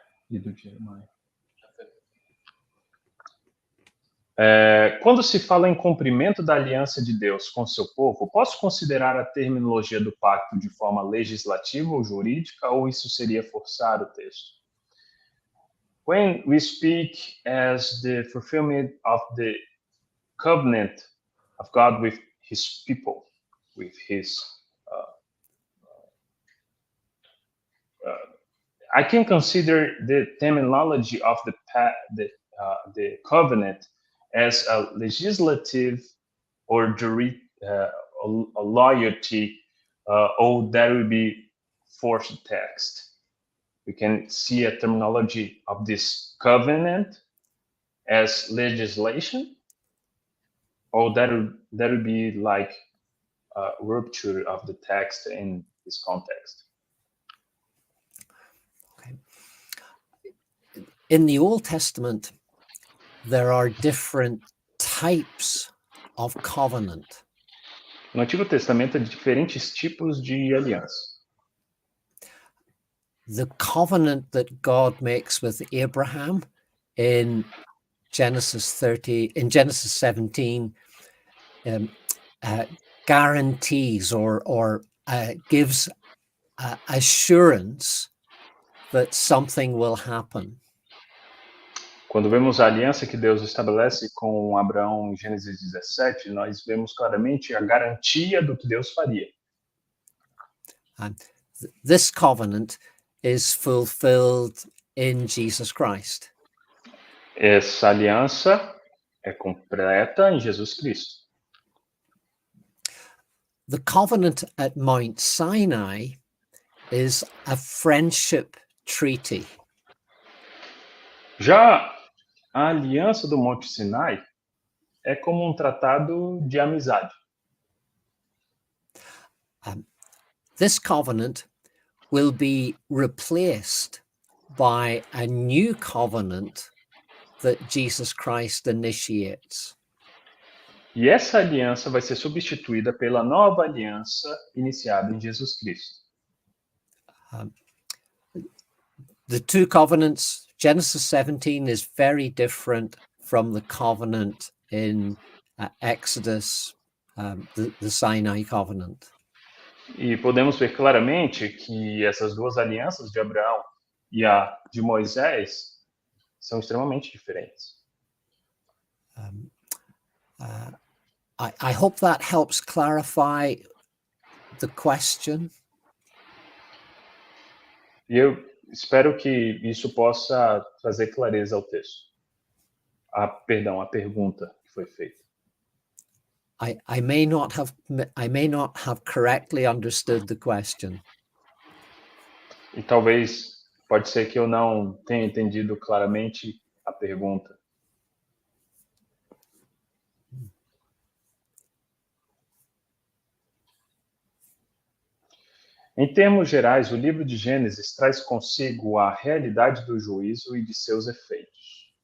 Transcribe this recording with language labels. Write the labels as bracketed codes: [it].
[pt] E do Jeremiah. Quando se fala em cumprimento da aliança de Deus com seu povo, posso considerar a terminologia do pacto de forma legislativa ou jurídica, ou isso seria forçar o texto? [en] When we speak as the fulfillment of the covenant of God with his people, with his I can consider the terminology of the covenant as a legislative or a loyalty, or that will be forced text. We can see a terminology of this covenant as legislation, or that would be like a rupture of the text in this context. In the Old Testament, there are different types of covenant. [pt] No Antigo Testamento há diferentes tipos de aliança. [en] The covenant that God makes with Abraham in Genesis 17 guarantees or gives assurance that something will happen. [pt] Quando vemos a aliança que Deus estabelece com Abraão em Gênesis 17, nós vemos claramente a garantia do que Deus faria. [en] And this covenant is fulfilled in Jesus Christ. [pt] Essa aliança é completa em Jesus Cristo. [en] The covenant at Mount Sinai is a friendship treaty. [pt] Já a aliança do Monte Sinai é como um tratado de amizade. [en] This covenant will be replaced by a new covenant that Jesus Christ initiates. [pt] E essa aliança vai ser substituída pela nova aliança iniciada em Jesus Cristo. [en] The two covenants, Genesis 17 is very different from the covenant in Exodus, the Sinai covenant. [pt] E podemos ver claramente que essas duas alianças de Abraão e a de Moisés são extremamente diferentes. [en] I hope that helps clarify the question. [pt] E eu espero que isso possa trazer clareza ao texto. A pergunta que foi feita. [en] I may not have correctly understood the question. [pt] E talvez pode ser que eu não tenha entendido claramente a pergunta. Em termos gerais, o livro de Gênesis traz consigo a realidade do juízo e de seus efeitos.